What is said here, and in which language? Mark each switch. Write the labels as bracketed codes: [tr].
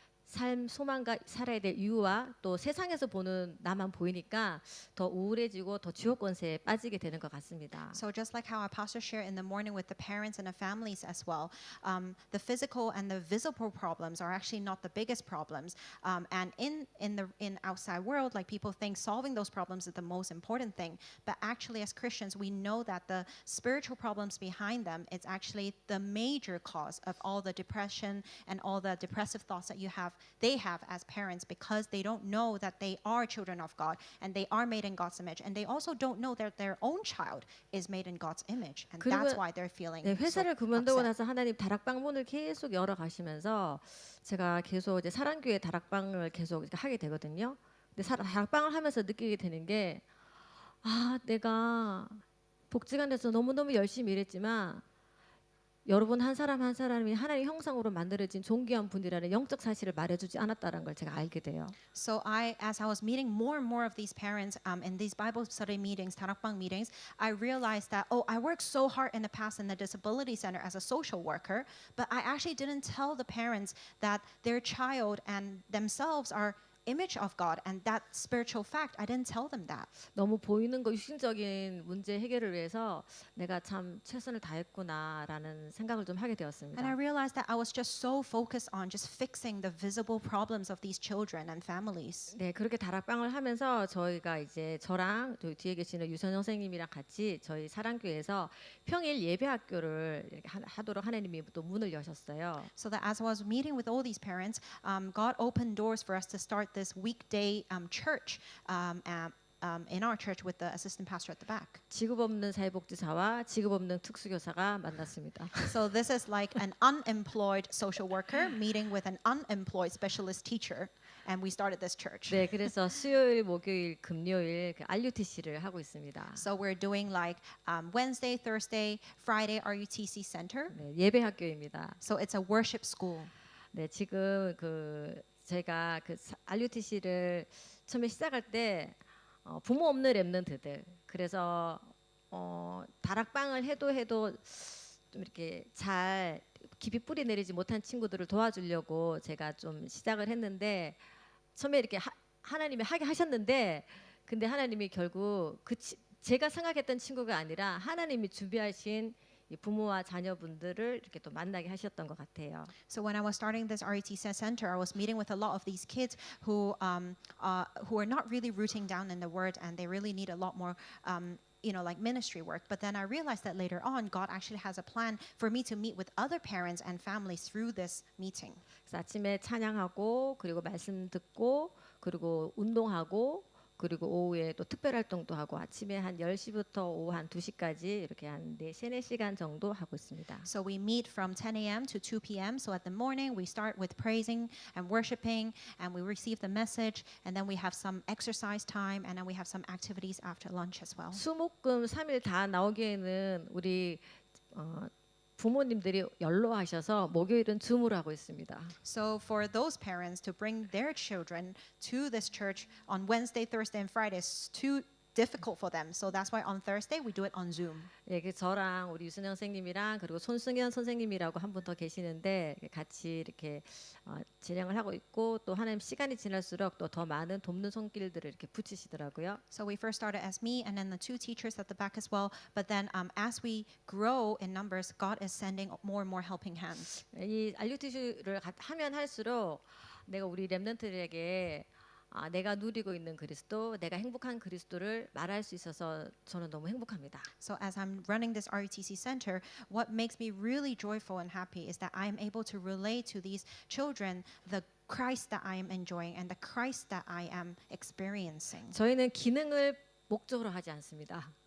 [ko] 삶 소망과 살아야 될 이유와 또 세상에서 보는 나만 보이니까 더 우울해지고 더 지옥 권세에 빠지게 되는 것 같습니다. [en] So just like how our pastor shared in the morning with the parents and the families as well, the physical and the visible problems are actually not the biggest problems. And in outside world, like people think solving those problems is the most important thing. But actually, as Christians, we know that the spiritual problems behind them is actually the major cause of all the depression and all the depressive thoughts that they have as parents, because they don't know that they are children of God and they are made in God's image, and they also don't know that their own child is made in God's image, and that's why they're feeling [ko] 네, [en] so [ko] 회사를 그만두고 [en] upset. [ko] 나서 하나님 다락방 문을 계속 열어 가시면서 제가 계속 이제 사랑교회 다락방을 계속 하게 되거든요. 근데 다락방을 하면서 느끼게 되는 게 내가 복지관에서 너무너무 열심히 일했지만 여러분 한 사람 한 사람이 하나님 형상으로 만들어진 존귀한 분이라는 영적 사실을 말해주지 않았다는 걸 제가 알게 돼요. [en] So as I was meeting more and more of these parents in these Bible study meetings, 다락방 meetings, I realized that, I worked so hard in the past in the disability center as a social worker, but I actually didn't tell the parents that their child and themselves are image of God, and that spiritual fact, I didn't tell them that. [ko] 너무 보이는 거 육신적인 문제 해결을 위해서 내가 참 최선을 다했구나라는 생각을 좀 하게 되었습니다. [en] And I realized that I was just so focused on just fixing the visible problems of these children and families. [ko] 네, 그렇게 다락방을 하면서 저희가 이제 저랑 저희 뒤에 계시는 유선영 선생님이랑 같이 저희 사랑교회에서 평일 예배 학교를 이렇게 하도록 하나님이 또 문을 여셨어요. [en] So that as I was meeting with all these parents, God opened doors for us to start this weekday church in our church with the assistant pastor at the back. [ko] 직업 없는 사회복지사와 직업 없는 특수교사가 만났습니다. [en] So this is like an unemployed social worker meeting with an unemployed specialist teacher, and we started this church. [ko] 네, 그래서 수요일, 목요일, 금요일 그 RUTC를 하고 있습니다. [en] So we're doing like Wednesday, Thursday, Friday RUTC Center. [ko] 네, 예배 학교입니다. [en] So it's a worship school. [ko] 네, 지금 그 제가 그 RUTC를 처음에 시작할 때 부모 없는 랩런트들 그래서 다락방을 해도 좀 이렇게 잘 깊이 뿌리 내리지 못한 친구들을 도와주려고 제가 좀 시작을 했는데 처음에 이렇게 하나님이 하게 하셨는데 근데 하나님이 결국 제가 생각했던 친구가 아니라 하나님이 준비하신 이 부모와 자녀분들을 이렇게 또 만나게 하셨던 것 같아요. [en] So when I was starting this RUTC center, I was meeting with a lot of these kids who are not really rooting down in the word, and they really need a lot more like ministry work. But then I realized that later on, God actually has a plan for me to meet with other parents and families through this meeting. [ko] 그래서 아침에 찬양하고 그리고 말씀 듣고 그리고 운동하고 그리고 오후에 또 특별 활동도 하고 아침에 한 10시부터 오후 한 2시까지 이렇게 한 4시간 정도 하고 있습니다. [en] So we meet from 10 a.m. to 2 p.m. So at the morning we start with praising and worshiping, and we receive the message, and then we have some exercise time, and then we have some activities after lunch as well. [ko] 수목금 3일 다 나오기에는 우리 부모님들이 연로하셔서 목요일은 줌으로 하고 있습니다. [en] So for those parents to bring their children to this church on Wednesday, Thursday, and Friday is too difficult for them. So that's why on Thursday we do it on Zoom. [ko] 예, 그 저랑 우리 유순영 선생님이랑 그리고 손승현 선생님이라고 한 분 더 계시는데 같이 이렇게 진행을 하고 있고 또 하나님 시간이 지날수록 또 더 많은 돕는 손길들을 이렇게 붙이시더라고요. [en] So we first started as me and then the two teachers at the back as well. But then as we grow in numbers, God is sending more and more helping hands. [ko] 이 RUTC를 하면 할수록 내가 우리 렘넌트들에게 내가 누리고 있는 그리스도, 내가 행복한 그리스도를 말할 수 있어서 저는 너무 행복합니다. [en] So as I'm running this RUTC center, what makes me really joyful and happy is that I am able to relate to these children the Christ that I am enjoying and the Christ that I am experiencing. [ko] 저희는 기능을 목적으로 하지 않습니다.